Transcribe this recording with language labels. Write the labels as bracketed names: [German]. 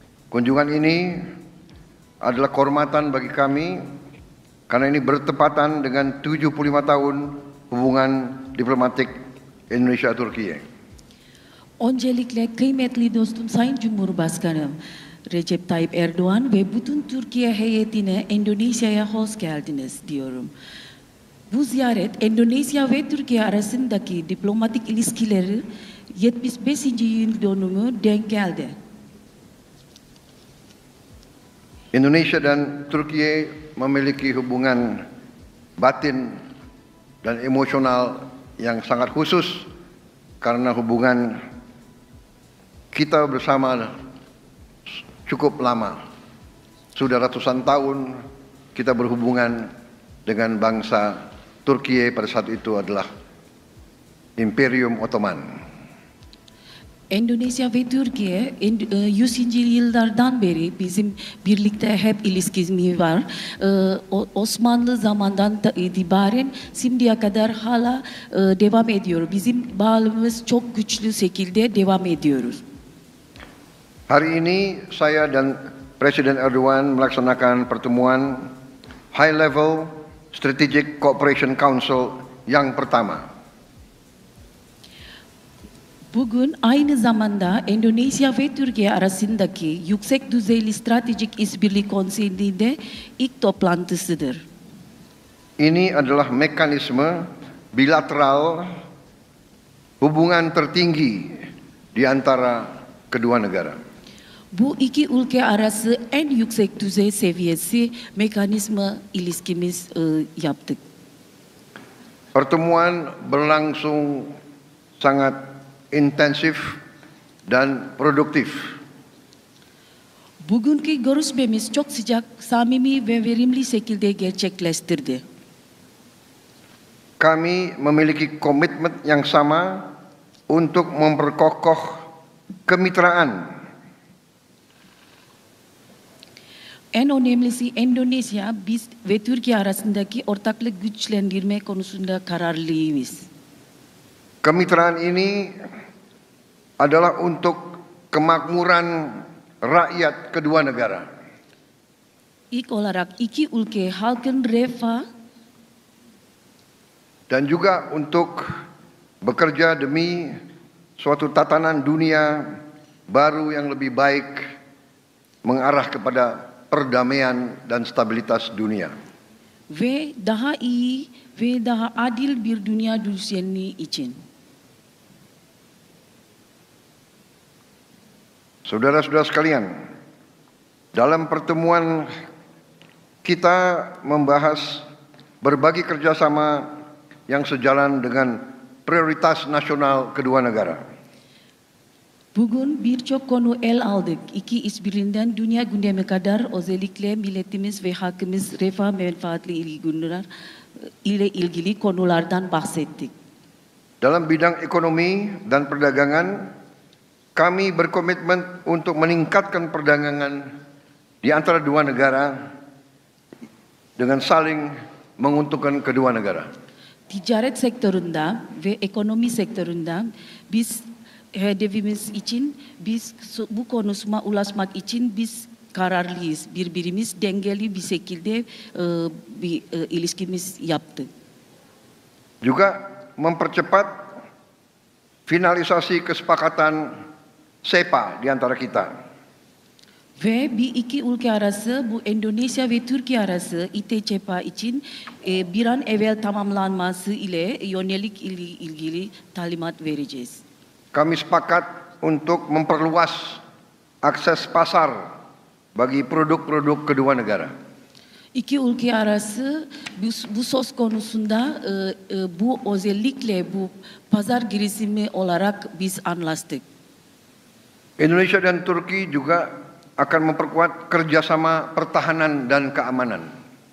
[Indonesian] Kunjungan ini adalah kehormatan bagi kami karena ini bertepatan dengan 75 tahun hubungan diplomatik Indonesia-Türkiye. [Turkish] Öncelikle kıymetli dostum Sayın Cumhurbaşkanım Recep Tayyip Erdoğan ve bütün Türkiye heyetine Endonezya'ya hoş geldiniz diyorum. Bu ziyaret Endonezya ve Türkiye arasındaki diplomatik ilişkileri 75. yıl dönümü denk geldi. [Indonesian] Indonesia dan Turki memiliki hubungan batin dan emosional yang sangat khusus karena hubungan kita bersama cukup lama. Sudah ratusan tahun kita berhubungan dengan bangsa Turki pada saat itu adalah Imperium Ottoman. [Turkish] Endonezya ve Türkiye 100. yıllardan beri bizim birlikte hep ilişkimiz var. Osmanlı zamandan itibaren şimdiye kadar hala devam ediyor. Bizim bağımız çok güçlü şekilde devam ediyoruz. [Indonesian] Hari ini saya dan Presiden Erdogan melaksanakan pertemuan High Level Strategic Cooperation Council yang pertama. [Turkish] Bugün aynı zamanda Endonezya ve Türkiye arasındaki yüksek düzeyli stratejik işbirliği konseyinde ilk toplantısıdır. [Indonesian] Ini adalah mekanisme bilateral hubungan tertinggi di antara kedua negara. [Turkish] Bu iki ülke arası en yüksek düzey seviyesi mekanizma ilişkimiz yaptık. [Indonesian] Pertemuan berlangsung sangat intensif dan produktif. [Turkish] Bugünkü görüşmemiz çok sıcak, samimi ve verimli şekilde gerçekleştirdi. [Indonesian] Kami memiliki komitmen yang sama untuk memperkokoh kemitraan [Turkish] En önemlisi Endonezya, biz ve Türkiye arasındaki ortaklık güçlendirme konusunda kararlıyız. [Indonesian] Kemitraan ini adalah untuk kemakmuran rakyat kedua negara. [Turkish] İlk olarak iki ülke halkın refah [Indonesian] Dan juga untuk bekerja demi suatu tatanan dunia baru yang lebih baik mengarah kepada perdamaian dan stabilitas dunia. [Turkish] ve daha iyi ve daha adil bir dünya düzeni için. [Indonesian] Saudara-saudara sekalian, dalam pertemuan kita membahas berbagai kerjasama yang sejalan dengan prioritas nasional kedua negara. [Turkish] Bugün birçok konu el aldık. İki işbirliğinden dünya gündemi kadar özellikle milletimiz ve halkımız refah menfaatli ile ilgili konulardan bahsettik. [Indonesian] Dalam bidang ekonomi dan perdagangan, kami berkomitmen untuk meningkatkan perdagangan di antara dua negara dengan saling menguntungkan kedua negara. [Turkish] Ticaret sektöründe ve ekonomi sektöründe biz hedefimiz için bu konusuna ulaşmak için biz kararlıyız. Birbirimiz dengeli bir şekilde bir ilişkimiz yaptık. [Indonesian] Juga mempercepat finalisasi kesepakatan SEPA di antara kita. [Turkish] Ve bir iki ülke arası bu Endonezya ve Türkiye arası İTÇPA için bir an evvel tamamlanması ile yönelik ilgili talimat vereceğiz. [Indonesian] Kami sepakat untuk memperluas akses pasar bagi produk-produk kedua negara. [Turkish] İki ülke arası bu söz konusunda bu özellikle bu pazar girişimi olarak biz anlaştık. [Indonesian] Indonesia dan Turki juga akan memperkuat kerjasama pertahanan dan keamanan.